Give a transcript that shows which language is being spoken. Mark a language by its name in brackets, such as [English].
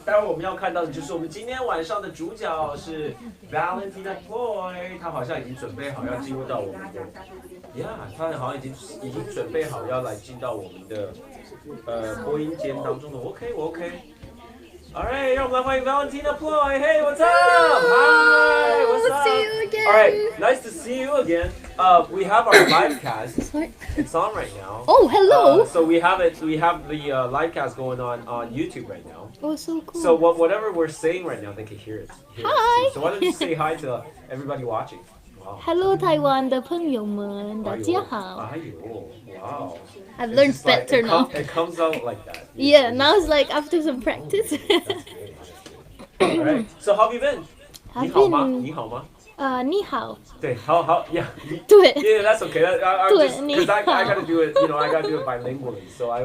[Chinese] 待会我们要看到的就是我们今天晚上的主角是 Valentina Ploy， 他好像已经准备好要进入到我们的他好像已经准备好要来进到我们的播音间当中了。我 OK。Alright， 让我们来欢迎 Valentina Ploy. [English] Hey, what's up? Hi, what's up? See you again. Alright, nice to see you again. We have our live cast. It's on right now. Oh, hello. So we have the live cast going on YouTube right now. Oh, so cool. So whatever we're saying right now, they can hear it. Hi. So why don't you say hi to everybody watching? Wow. [Chinese] Hello, Taiwan 的朋友们，大家好。 [English] Wow. I've learned better now. It comes out like that. Yeah, now it's like after some practice. Alright. So how have you been? [Chinese] 你好吗？你好。对，好 ，yeah. 对。 [English] Yeah, that's okay. Because I gotta do it, I gotta do it bilingually. So I